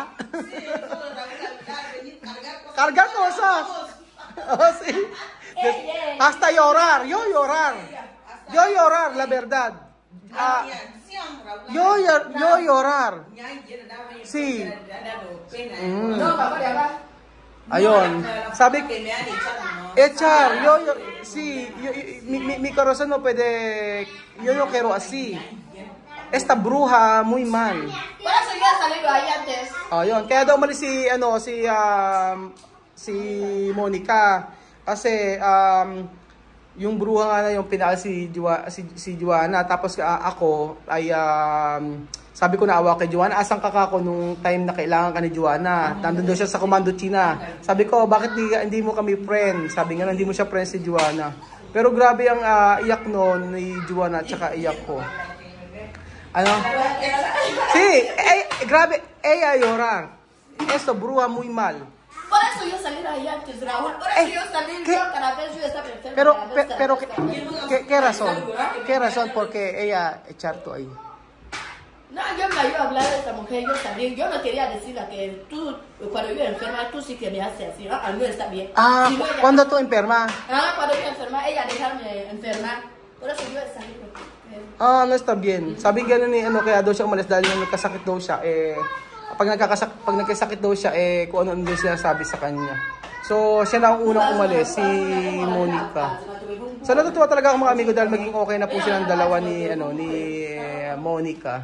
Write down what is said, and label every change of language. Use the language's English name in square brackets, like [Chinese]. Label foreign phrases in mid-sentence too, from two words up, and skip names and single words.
[Spanish] Sí, solo ayudar, venir cargar cosas. Oh, sí. Hasta llorar, yo llorar, la verdad. Yo llorar. Sí. No, papá, ya va. [Filipino] Ayun. Sabi ko, [Spanish] echar, sí, mi corazón no puede, yo no quiero así. Esta bruja muy mal. Por eso yo salí ahí antes. [Filipino] Ayun, kaya daw umalis si Mónica kasi yung bruha nga na yung pinaka si Joanna, tapos ako ay sabi ko na awa kay Joanna, asan ka ako nung time na kailangan ka ni Joanna? Nandun daw siya sa Combado, China. Sabi ko, bakit hindi mo kami friend? Sabi nga, hindi mo siya friend si Joanna. Pero grabe ang iyak noon ni Joanna at saka iyak ko. Ano? [Spanish] Sí, grabe, ella llorar. Esto, bruja muy mal. Por eso yo salí de allá antes, Raúl. Por eso yo salí, yo cada vez yo estaba enferma. Pero, ¿qué razón? ¿Qué razón por qué ella echar tú ahí? No, yo me iba a hablar de esta mujer, yo también. Yo no quería decirle que tú, cuando yo enferma, tú sí que me haces así, ¿no? A mí está bien. Ah, Si no, ella- ¿cuándo tú enferma? Cuando yo enferma, ella dejarme enfermar. Por eso yo salí. Ah, no está bien. [Filipino] Sabi gano'n ni ano kaya daw siya umalis dahil yung nagkasakit daw siya pag nagkasakit daw siya kung ano daw siya sabi sa kanya. So, siya na ang unang umalis, si Monica. So, natutuwa talaga ako mga amigo dahil maging okay na po silang dalawa ni Monica.